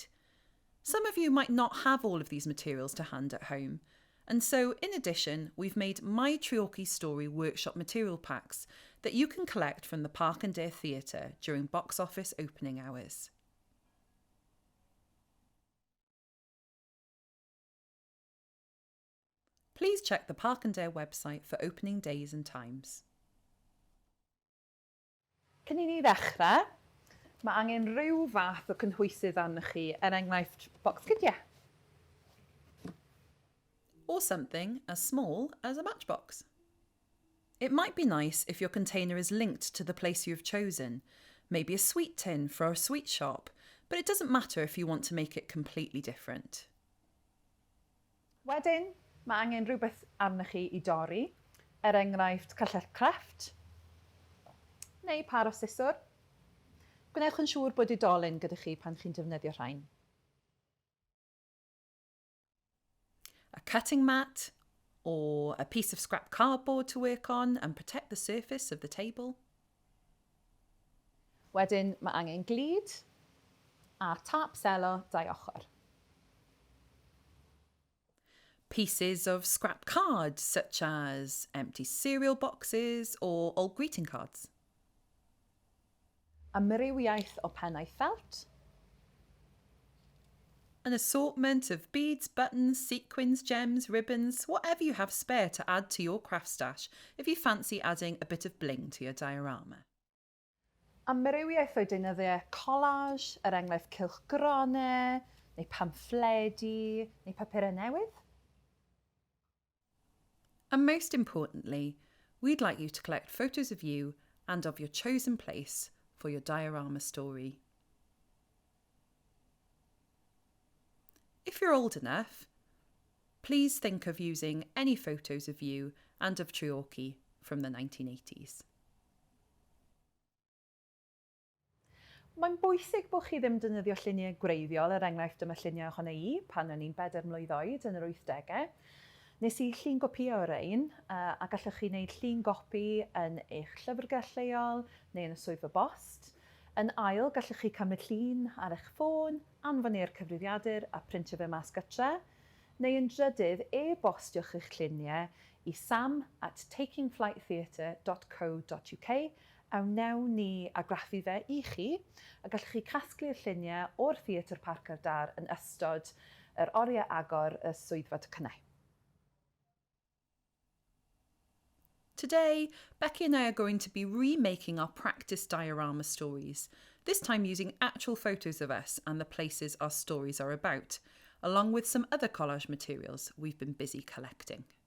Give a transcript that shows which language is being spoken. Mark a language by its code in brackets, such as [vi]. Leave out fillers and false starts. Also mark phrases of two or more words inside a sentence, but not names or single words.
[en] Some of you might not have all of these materials to hand at home, and so in addition, we've made My Treorchy Story workshop material packs that you can collect from the Park and Day Theatre during box office opening hours. Please check the Park and Day website for opening days and times. [cy] Cyn I ni ddechrau, mae angen rhyw fath o cynhwysydd arnoch chi, enghraifft bocs gydiau. [en] Or something as small as a matchbox. It might be nice if your container is linked to the place you've chosen, maybe a sweet tin for a sweet shop, but it doesn't matter if you want to make it completely different. [cy] Wedyn, mae angen rhywbeth arnoch chi I dorri, enghraifft cyllell crefft, neu par o siswr. Gwnewch yn siŵr bod dilyn gyda chi pan chi'n defnyddio rhain. [en] A cutting mat or a piece of scrap cardboard to work on and protect the surface of the table. [cy] Wedyn, mae angen glud a tap selo 2 ochr. [en] Pieces of scrap cards such as empty cereal boxes or old greeting cards. [cy] Amrywiaeth o pennau ffelt. [en] An assortment of beads, buttons, sequins, gems, ribbons, whatever you have spare to add to your craft stash if you fancy adding a bit of bling to your diorama. [cy] Amrywiaeth o deunyddiau collage, enghraifft cylchgronau, neu pamffledi, neu papurau newydd. [en] And most importantly, we'd like you to collect photos of you and of your chosen place for your diorama story. If you're old enough, please think of using any photos of you and of Treorchy from the 1980s. [cy] Mae'n bwysig bod chi ddim defnyddio lluniau gwreiddiol, enghraifft yma lluniau ohono i pan o'n i'n 4 mlwydd oed yn yr 80au. Nes i llun gopïo o'r ein, a gallwch chi wneud llun gopi yn eich llyfrgell leol neu yn y swyddfa bost. Yn ail, gallwch chi cymryd llun ar eich ffôn, anfon i'r cyfrifiadur a printio fe mas gytre, neu yn drydydd e-bostiwch eich lluniau i sam@takingflighttheatre.co.uk a wnewn ni argraffu fe i chi, a gallwch chi casglu'r lluniau o'r Theatr Parc ar Dar yn ystod yr oriau agor y swyddfa tocynnau. [en] Today, Becky and I are going to be remaking our practice diorama stories, this time using actual photos of us and the places our stories are about, along with some other collage materials we've been busy collecting.